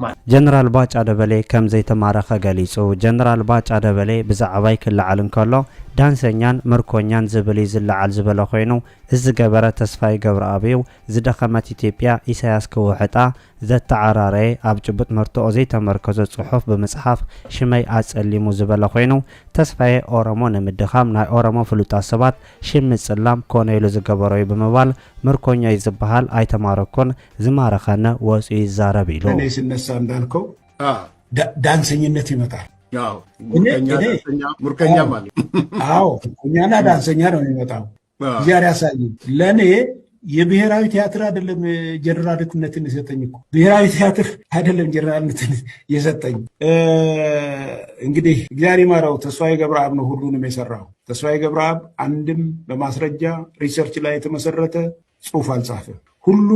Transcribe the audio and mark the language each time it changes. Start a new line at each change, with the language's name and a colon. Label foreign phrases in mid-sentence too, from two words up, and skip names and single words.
Tigrinya: ጀነራል ባጫ ደበሌ ከም ዘይተማረኸ ገሊጹ ጀነራል ባጫ ደበሌ ብዛዕባ ይክልዓል እንከሎ ዳንሰኛን ምርኮኛን ዝብል ዝለዓል ዝበለ ኮይኑ እዚ ገበረ ተስፋይ ገብረአብዩ ዝደኸመት ኢትዮጵያ ኢሳያስ ክውሕጣ ዘተዓራረየ ኣብ ጭቡጥ መርትኦ ዘይተመርከዘ ጽሑፍ ብምጽሓፍ ሽመይ ኣጸሊሙ ዝበለ ኮይኑ ተስፋይ ኦሮሞ ንምድኻም ናይ ኦሮሞ ፍሉጣት ሰባት ሽምጽላም ኮነ ኢሉ ዝገበሮ እዩ ብምባል ምርኮኛ ይዝበሃል አይተማረኮን ዝማረኸነ ወፂ ይዛረብ ኢሉ
Amharic: እኔ ሲነሳ እንዳልከው ዳንሰኝነት ይመጣል ያው ሙርከኛ ማለት አዎ እኛና ዳንሰኛ ነው የሚመጣው ዚያር ያሳይ ለኔ የብሔራዊ ቲያትር አይደለም ጀነራልነትን የሰጠኝ እኮ ብሔራዊ ቲያትር አይደለም ጀነራልነትን የሰጠኝ እንግዲህ እግዚአብሔር ይማረው ተስፋዬ ገብረአብ ነው ሁሉንም የሰራው ተስፋዬ ገብረአብ አንድም በማስረጃ ሪሰርች ላይ የተመሰረተ ጽሑፍ አልጻፈም ሁሉም